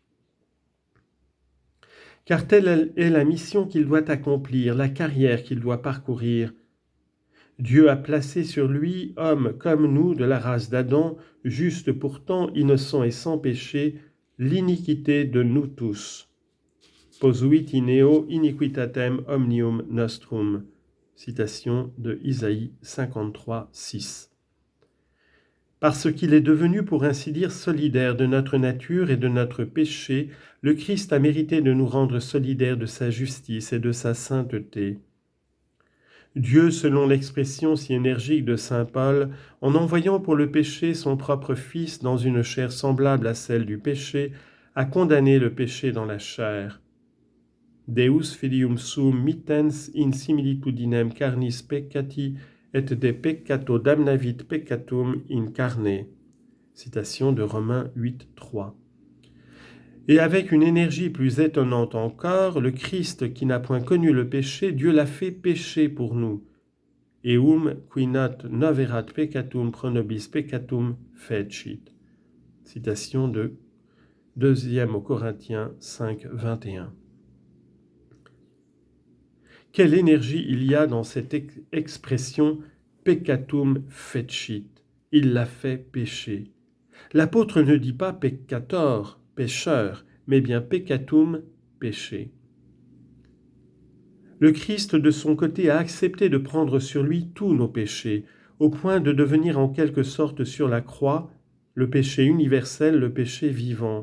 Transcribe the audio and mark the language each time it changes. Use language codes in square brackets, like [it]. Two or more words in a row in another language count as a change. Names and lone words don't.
[fr] Car telle est la mission qu'il doit accomplir, la carrière qu'il doit parcourir. Dieu a placé sur lui, homme comme nous de la race d'Adam, juste pourtant, innocent et sans péché, l'iniquité de nous tous. [la] Posuit in eo iniquitatem omnium nostrum. [fr] Citation de Isaïe 53, 6. Parce qu'il est devenu, pour ainsi dire, solidaire de notre nature et de notre péché, le Christ a mérité de nous rendre solidaires de sa justice et de sa sainteté. Dieu, selon l'expression si énergique de saint Paul, en envoyant pour le péché son propre Fils dans une chair semblable à celle du péché, a condamné le péché dans la chair. [la] Deus filium suum mittens in similitudinem carnis peccati et de peccato damnavit peccatum in carne. [fr] Citation de Romains 8, 3. Et avec une énergie plus étonnante encore, le Christ qui n'a point connu le péché, Dieu l'a fait pécher pour nous. [la] Eum qui not noverat peccatum pro nobis peccatum fecit. [fr] Citation de 2 Corinthiens 5, 21. Quelle énergie il y a dans cette expression [la] peccatum fecit. [fr] Il l'a fait pécher. L'apôtre ne dit pas peccator, pécheur, mais bien peccatum, péché. Le Christ, de son côté, a accepté de prendre sur lui tous nos péchés, au point de devenir en quelque sorte sur la croix le péché universel, le péché vivant.